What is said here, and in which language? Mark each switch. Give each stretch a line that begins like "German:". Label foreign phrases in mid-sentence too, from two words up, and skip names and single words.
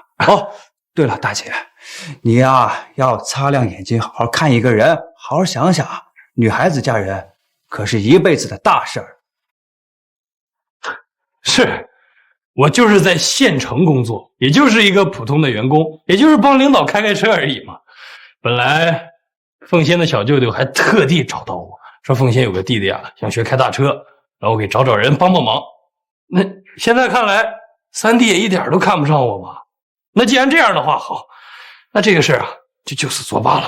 Chinese: 哦，對了，大姐，你呀要擦亮眼睛，好好看一個人，好好想想，女孩子嫁人可是一輩子的大事兒。是，我就是在縣城工作，也就是一個普通的員工，也就是幫領導開車而已嘛。本來鳳仙的小舅舅還特地找到我說鳳仙有個弟弟啊想學開大車，讓我給找人幫忙。那現在看來三弟也一點都看不上我吧？那既然這樣的話，好，那這個事啊就此作罷了吧。